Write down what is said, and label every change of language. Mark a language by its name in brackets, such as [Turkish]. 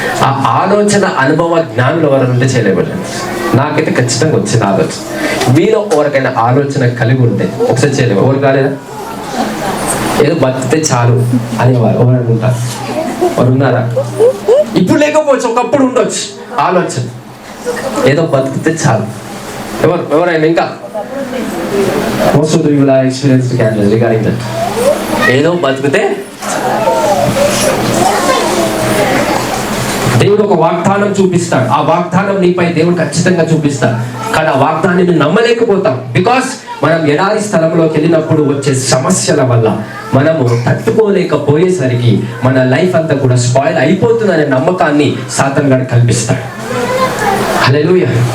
[Telugu] ఆ ఆలోచన అనుభవ జ్ఞానులు ఎవరైనా ఉంటే చేయలేబడండి. నాకైతే ఖచ్చితంగా వచ్చిన ఆలోచన. మీలో ఎవరికైనా ఆలోచన కలిగి ఉంటే ఒకసారి చేయలేము. ఎవరు కాలేదా? ఏదో బతికితే చాలు అనేవారు ఎవరైనా ఉంటారు? వారు ఉన్నారా? ఇప్పుడు లేకపోవచ్చు, ఒకప్పుడు ఉండొచ్చు ఆలోచన, ఏదో బతికితే చాలు. [English] ఎవరైనా ఇంకా most of you will have experienced regarding that. [Telugu] ఏదో బతికితే దేవుడు ఒక వాగ్దానం చూపిస్తాడు, ఆ వాగ్దానం నీపై దేవుడు ఖచ్చితంగా చూపిస్తాడు, కానీ ఆ వాగ్దానాన్ని నమ్మలేకపోతాం. బికాస్ మనం ఎడారి స్థలంలోకి వెళ్ళినప్పుడు వచ్చే సమస్యల వల్ల మనము తట్టుకోలేకపోయేసరికి మన లైఫ్ అంతా కూడా స్పాయిల్ అయిపోతుందనే నమ్మకాన్ని సాతాను గాడు కల్పిస్తాడు. హల్లెలూయా.